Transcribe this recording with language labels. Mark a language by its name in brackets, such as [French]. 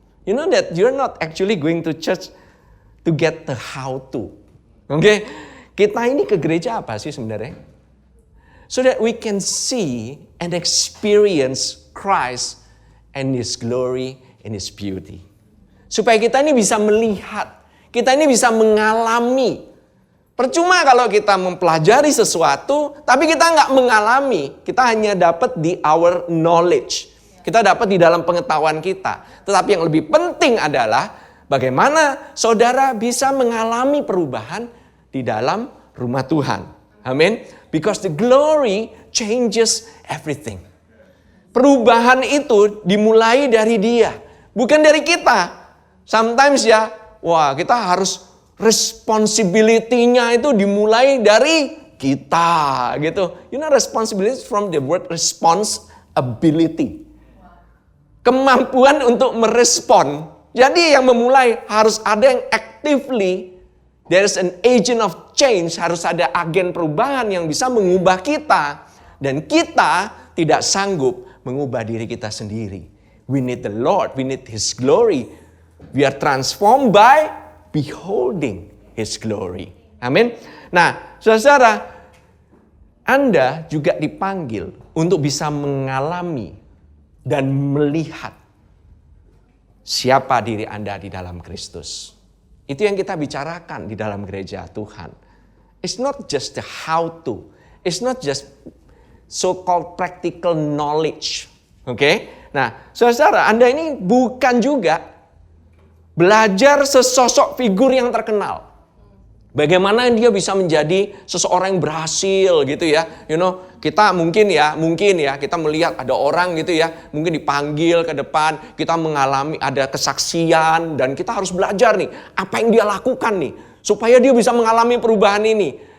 [English] You know that you're not actually going to church to get the how to. [Indonesian] Oke? Kita ini ke gereja apa sih sebenarnya? [English] So that we can see and experience Christ and His glory and His beauty. [Indonesian] Supaya kita ini bisa melihat, kita ini bisa mengalami. Percuma kalau kita mempelajari sesuatu, tapi kita nggak mengalami. Kita hanya dapat di [English] our knowledge. [Indonesian] Kita dapat di dalam pengetahuan kita. Tetapi yang lebih penting adalah bagaimana saudara bisa mengalami perubahan di dalam rumah Tuhan. Amin. [English] Because the glory changes everything. [Indonesian] Perubahan itu dimulai dari Dia, bukan dari kita. Sometimes ya, kita harus responsibility-nya itu dimulai dari kita gitu. [English] You know, responsibility from the word responsibility. [Indonesian] Kemampuan untuk merespon. Jadi yang memulai harus ada yang actively. [English] There is an agent of change, [Indonesian] harus ada agen perubahan yang bisa mengubah kita. Dan kita tidak sanggup mengubah diri kita sendiri. [English] We need the Lord, we need His glory. We are transformed by beholding His glory. [Indonesian] Amin. Nah, saudara, Anda juga dipanggil untuk bisa mengalami dan melihat siapa diri Anda di dalam Kristus. Itu yang kita bicarakan di dalam gereja Tuhan. [English] It's not just the how to. It's not just so-called practical knowledge. [Indonesian] Oke? Nah, saudara, Anda ini bukan juga belajar sesosok figur yang terkenal. Bagaimana dia bisa menjadi seseorang yang berhasil gitu ya. [English] You know, [Indonesian] kita mungkin ya, kita melihat ada orang gitu ya, mungkin dipanggil ke depan, kita mengalami ada kesaksian dan kita harus belajar nih, apa yang dia lakukan nih, supaya dia bisa mengalami perubahan ini.